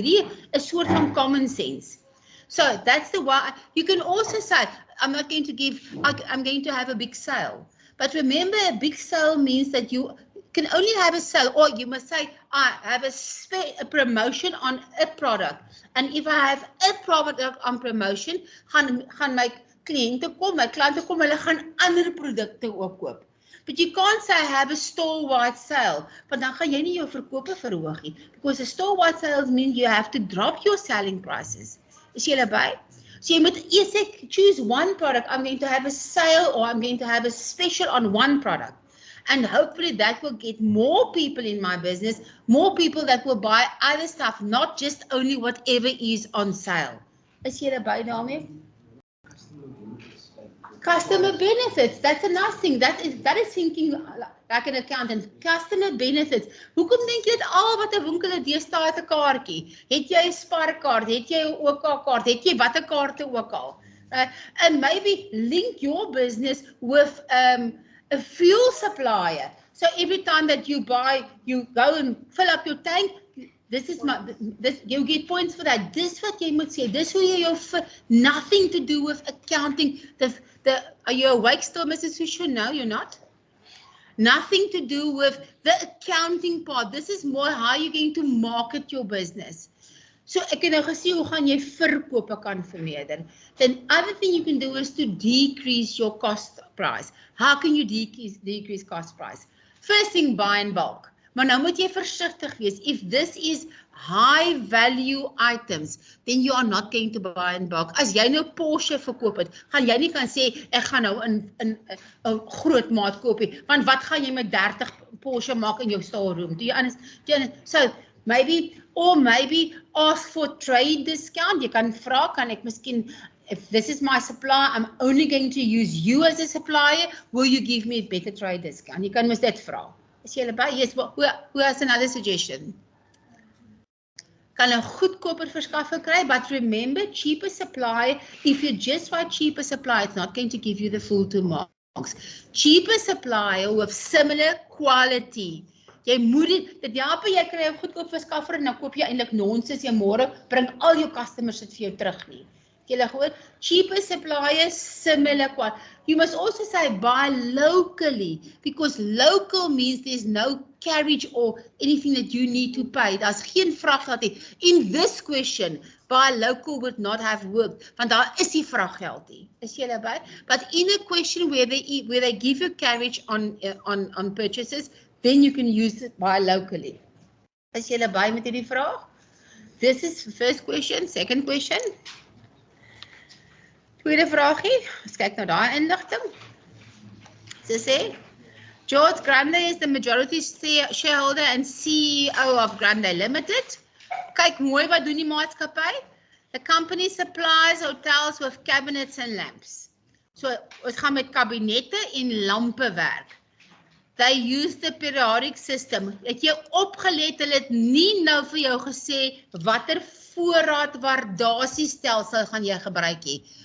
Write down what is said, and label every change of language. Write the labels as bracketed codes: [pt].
[af] Hierdie is 'n soort van common sense. [en] So that's the why. You can also say, I'm going to have a big sale. But remember, a big sale means that you can only have a sale, or you must say, I have a promotion on a product. And if I have a product on promotion, [af] gaan my klante kom, hulle gaan ander produkte ook koop. [en] But you can't say I have a store-wide sale, [af] want dan gaan jy nie jou verkope verhoog nie. [en] Because a store-wide sales means you have to drop your selling prices. [af] Is jy by? [en] So [af] jy moet eers [en] choose one product. I'm going to have a sale or I'm going to have a special on one product. And hopefully that will get more people in my business, more people that will buy other stuff, not just only whatever is on sale. [af] Is jy by daarmee? [en] Customer benefits, that's another thing. That is thinking like an accountant. Customer benefits. [af] Hoekom dink jy dit al wat 'n winkel het deesdae het 'n kaartjie? Het jy 'n sparkaart? Het jy 'n OK kaart? Het jy watter kaarte ook al? [en] And maybe link your business with a fuel supplier. So every time that you buy, you go and fill up your tank. You get points for that. This what [af] jy moet sê. [en] This [af] hoe jy jou [en] nothing to do with accounting. Are you awake still, Mrs. Fisher? No, you're not. Nothing to do with the accounting part. This is more how you're going to market your business. So [af] ek het nou gesê hoe gaan jy verkope kan vermeerder. [en] Then other thing you can do is to decrease your cost price. How can you decrease cost price? First thing, buy in bulk. [af] Maar nou moet jy versigtig wees. [en] If this is high value items, then you are not going to buy in bulk. [af] As jy nou Porsche verkoop het, gaan jy nie kan sê ek gaan nou in 'n groot maat koop nie, want wat gaan jy met 30 Porsche maak in jou storeroom? [en] Do you understand? So maybe ask for trade discount. [af] Jy kan vra, kan ek miskien, [en] if this is my supplier, I'm only going to use you as a supplier, will you give me a better trade discount? [af] Jy kan mis dit vra. Is jy by? [en] Yes, who has another suggestion? [af] Kan 'n goedkoper verskaffer kry, [en] but remember, cheaper supply, if you just write cheaper supply, it's not going to give you the full 2 marks. Cheaper supplier with similar quality. [af] Jy moet dit help jy kry 'n goedkoop verskaffer en dan koop jy eintlik nonsens, jy môre bring al jou customers dit vir jou terug nie. Julle gehoor? [en] Cheaper suppliers, similar quality. You must also say buy locally, because local means there's no carriage or anything that you need to pay. [af] Daar's geen vraggeld nie. [en] In this question, buy local would not have worked, [af] want daar is die vraggeld nie. Is julle by? [en] But in a question where they give you carriage on purchases, then you can use it buy locally. [af] Is julle by met hierdie vraag? [en] This is the first question. Second question. [af] Tweede vraagie. Ons kyk nou daai inligting. Sy sê, [en] George Grande is the majority shareholder and CEO of Grande Limited. [af] Kyk mooi wat doen die maatskappy. [en] The company supplies hotels with cabinets and lamps. [af] So ons gaan met kabinette en lampe werk. [en] They use the periodic system. [af] Het jy opgelet, hulle het nie nou vir jou gesê watter voorraadwaardasiestelsel gaan jy gebruik nie.